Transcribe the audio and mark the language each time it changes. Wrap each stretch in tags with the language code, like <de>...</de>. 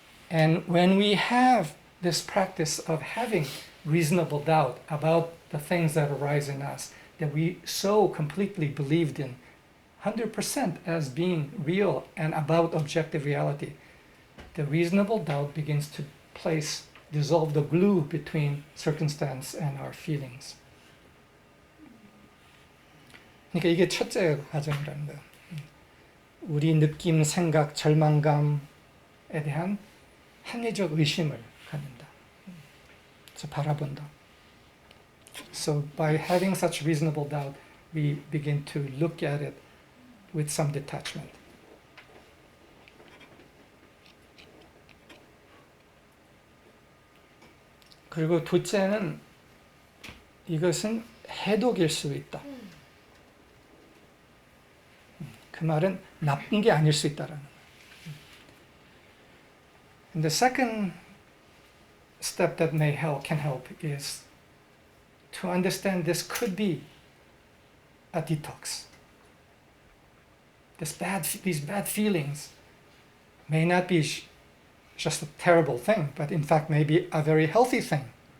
<en>And when we have this practice of having reasonable doubt about the things that arise in us that we so completely believed in 100% as being real and about objective reality, the reasonable doubt begins to dissolve the glue between circumstance and our feelings.</en> <ko>그러니까 이게 첫째 과정이라는 거예요. 우리 느낌, 생각, 절망감에 대한 합리적 의심을 갖는다. 그래서 바라본다.</ko> <en>So by having such reasonable doubt, we begin to look at it with some detachment.</en> <ko>그리고 둘째는 이것은 해독일 수 있다. 그 말은 나쁜 게 아닐 수 있다라는 거예요.</ko> <en>And the second step that can help is to understand this could be a detox. These bad feelings may not be just a terrible thing, but in fact may be a very healthy thing.</en>